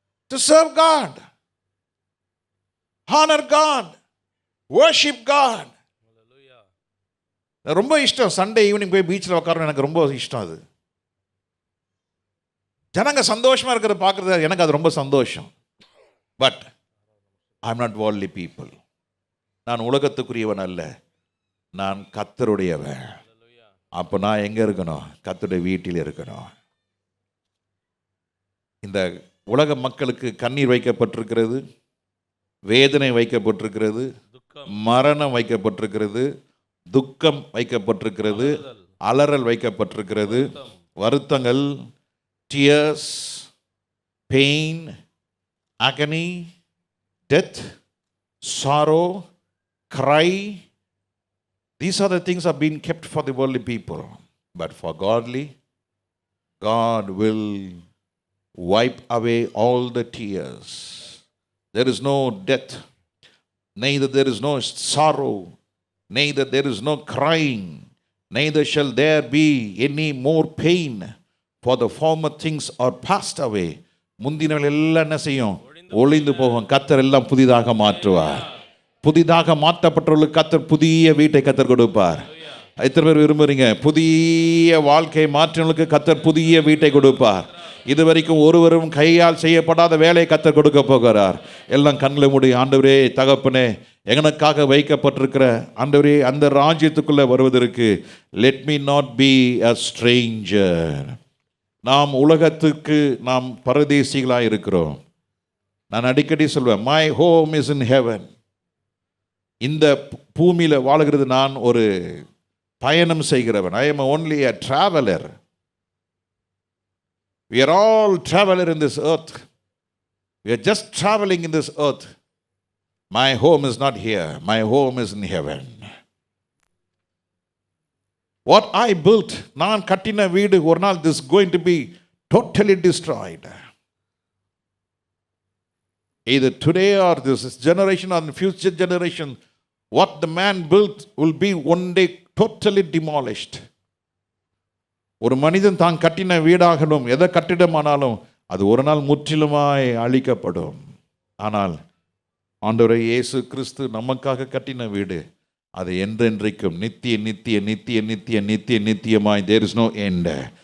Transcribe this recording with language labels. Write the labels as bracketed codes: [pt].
[en] To serve God, honor God, worship God. [ta] ரொம்ப இஷ்டம் Sunday evening போய் பீச்சில் உட்காரணும். எனக்கு ரொம்ப இஷ்டம். அது ஜனங்க சந்தோஷமா இருக்கிறத பார்க்கறது எனக்கு அது ரொம்ப சந்தோஷம். [en] But I am not worldly people. [ta] நான் உலகத்துக்குரியவன் அல்ல, நான் கர்த்தருடையவன். அப்போ நான் எங்கே இருக்கணும்? கர்த்தருடைய வீட்டில் இருக்கணும். இந்த உலக மக்களுக்கு கண்ணீர் வைக்கப்பட்டிருக்கிறது, வேதனை வைக்கப்பட்டிருக்கிறது, மரணம் வைக்கப்பட்டிருக்கிறது, துக்கம் வைக்கப்பட்டிருக்கிறது, அலறல் வைக்கப்பட்டிருக்கிறது, வருத்தங்கள், [en] tears, pain, agony, death, sorrow, cry. These are the things that have been kept for the worldly people. But for godly, God will wipe away all the tears. There is no death, neither there is no sorrow, neither there is no crying, neither shall there be any more pain, for the former things are passed away. [ta] முந்தினவர்கள் எல்லாம் என்ன செய்யும்? ஒளிந்து போகும். கர்த்தர் எல்லாம் புதிதாக மாற்றுவார். புதிதாக மாற்றப்பட்டவர்களுக்கு கர்த்தர் புதிய வீட்டை கர்த்தர் கொடுப்பார். எத்தனை பேர் விரும்புறீங்க? புதிய வாழ்க்கை மாற்றவர்களுக்கு கர்த்தர் புதிய வீட்டை கொடுப்பார். இதுவரைக்கும் ஒருவரும் கையால் செய்யப்படாத வேலையை கர்த்தர் கொடுக்க போகிறார். எல்லாம் கண்களை மூடி, ஆண்டவரே தகப்பனே, எங்களுக்காக வைக்கப்பட்டிருக்கிற ஆண்டவரே அந்த ராஜ்யத்துக்குள்ளே வருவதற்கு [en] Let me not be a stranger. [ta] நாம் உலகத்துக்கு நாம் பரதேசிகளாக இருக்கிறோம். நான் அடிக்கடி சொல்வேன், [en] My home is in heaven. [ta] இந்த பூமியில் வாழுகிறது நான் ஒரு பயணம் செய்கிறவன். [en] I am only a traveler. We are all traveler in this earth. We are just traveling in this earth. My home is not here. My home is in heaven. What I built, [ta] நான் கட்டின வீடு ஒரு நாள் [en] this is going to be totally destroyed. Either today or this generation or the future generation, what the man built will be one day totally demolished. [ta] ஒரு மனிதன் தான் கட்டின வீடாகணும், எதை கட்டிடமானாலும் அது ஒரு நாள் முற்றிலுமாய் அழிக்கப்படும். ஆனால் ஆண்டவரே இயேசு கிறிஸ்து நமக்காக கட்டின வீடு அது என்றென்றைக்கும் நித்திய நித்திய நித்திய நித்திய நித்திய நித்தியமாய் [en] there is no end.